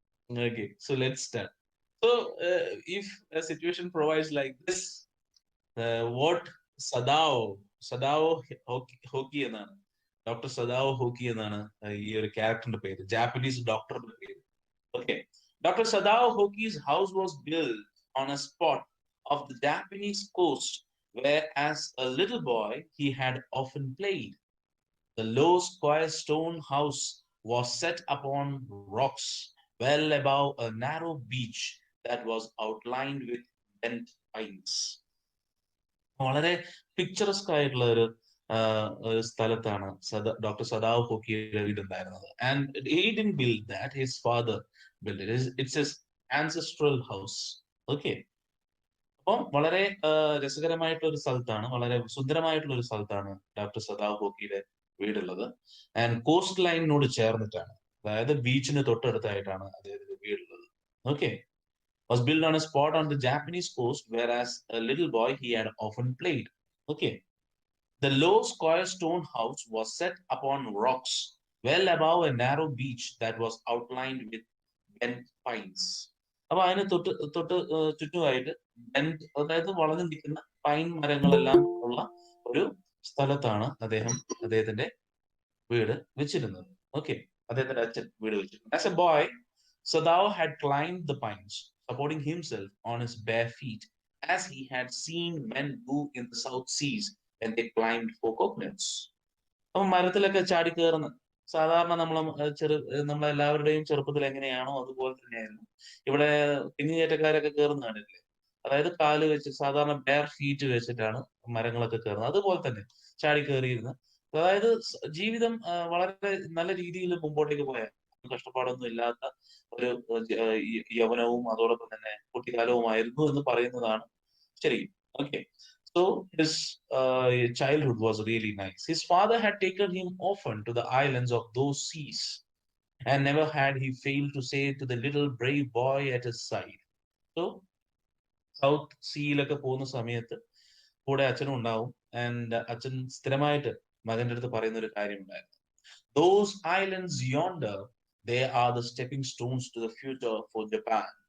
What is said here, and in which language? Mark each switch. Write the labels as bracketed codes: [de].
[en] Okay, so let's start. So if a situation provides like this, what [ml] സദാവ് hockey എന്നാണ്, doctor സദാവ് hockey എന്നാണ് ഈ ഒരു ക്യാരക്ടറിന്റെ പേര്, ജാപ്പനീസ് ഡോക്ടറിന്റെ പേര്. [en] Okay, doctor Sadao Hoki's house was built on a spot of the Japanese coast where as a little boy he had often played. The low square stone house was set upon rocks well above a narrow beach that was outlined with bent pines. [ml] വളരെ പിക്ചറസ്ക് ആയിട്ടുള്ള ഒരു സ്ഥലത്താണ് doctor സദാവ് ഹോക്കിയുടെ വീടുണ്ടായിരുന്നത്. [en] And he didn't build that, his father build it. It's his ancestral house. [ml] Okay, അപ്പം വളരെ രസകരമായിട്ടുള്ള ഒരു സ്ഥലത്താണ്, വളരെ സുന്ദരമായിട്ടുള്ള ഒരു സ്ഥലത്താണ് ഡോക്ടർ സദാവ് ഹോക്കിയുടെ വീടുള്ളത്. ആൻഡ് കോസ്റ്റ് ലൈനിനോട് ചേർന്നിട്ടാണ്, അതായത് ബീച്ചിന് തൊട്ടടുത്തായിട്ടാണ് അദ്ദേഹത്തിന്റെ വീടുള്ളത്. [en] Okay, was built on a spot on the Japanese coast where as a little boy he had often played. Okay, the low square stone house was set upon rocks well above a narrow beach that was outlined with bent pines. [ml] അപ്പൊ അതിന് തൊട്ട് ചുറ്റുമായിട്ട് bent, അതായത് വളഞ്ഞു നിൽക്കുന്ന pine മരങ്ങളെല്ലാം ഉള്ള ഒരു സ്ഥലത്താണ് അദ്ദേഹത്തിന്റെ വീട് വെച്ചിരുന്നത്. ഓക്കെ, അദ്ദേഹത്തിന്റെ അച്ഛൻ വീട് വെച്ചിരുന്നത്. [en] As a boy, Sadao had climbed the pines, supporting himself on his bare feet, as he had seen men do in the South Seas when they climbed for coconuts. [ml] അപ്പൊ മരത്തിലൊക്കെ ചാടി കയറുന്ന, സാധാരണ നമ്മളെല്ലാവരുടെയും ചെറുപ്പത്തിൽ എങ്ങനെയാണോ അതുപോലെ തന്നെയായിരുന്നു ഇവിടെ കുഞ്ഞുകയറ്റക്കാരൊക്കെ കയറുന്ന കാണില്ലേ, അതായത് കാല് വെച്ച് സാധാരണ ബെയർ ഫീറ്റ് വെച്ചിട്ടാണ് മരങ്ങളൊക്കെ കയറുന്നത്. അതുപോലെ തന്നെ ചാടി കയറിയിരുന്ന, അതായത് ജീവിതം വളരെ നല്ല രീതിയിൽ മുമ്പോട്ടേക്ക് പോയ, കഷ്ടപ്പാടൊന്നും ഇല്ലാത്ത ഒരു യൗവനവും അതോടൊപ്പം തന്നെ കുട്ടിക്കാലവുമായിരുന്നു എന്ന് പറയുന്നതാണ് ശരി. [en] Okay, so his childhood was really nice. His father had taken him often to the islands of those seas, and never had he failed to say to the little brave boy at his side. [ml] So south സീയിലൊക്കെ പോകുന്ന സമയത്ത് കൂടെ അച്ഛനും ഉണ്ടാവും. And അച്ഛൻ സ്ഥിരമായിട്ട് മകന്റെ അടുത്ത് പറയുന്ന ഒരു കാര്യം ഉണ്ടായിരുന്നു, [en] those islands yonder, they are the stepping stones to the future for Japan.